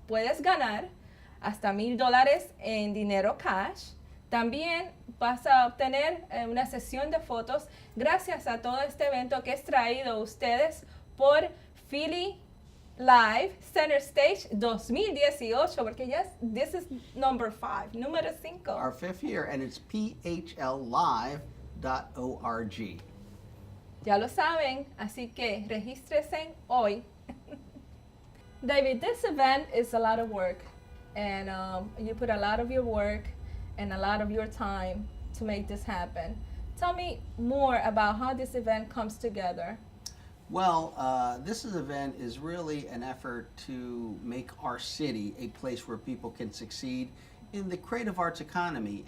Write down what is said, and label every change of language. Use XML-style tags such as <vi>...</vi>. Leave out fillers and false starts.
<es>Puedes ganar hasta $1,000 en dinero cash. También vas a obtener una sesión de fotos gracias a todo este evento que es traído a ustedes por Philly Live Center Stage 2018, porque</es> <en>yes, this is number 5,</en> <es>número 5.</es> <en>Our 5th year, and it's phllive.org.</en> <es>Ya lo saben, así que regístrese hoy.</es> <en>David, this event is a lot of work, and you put a lot of your work and a lot of your time to make this happen. Tell me more about how this event comes together. Well, this event is really an effort to make our city a place where people can succeed in the creative arts economy.</en>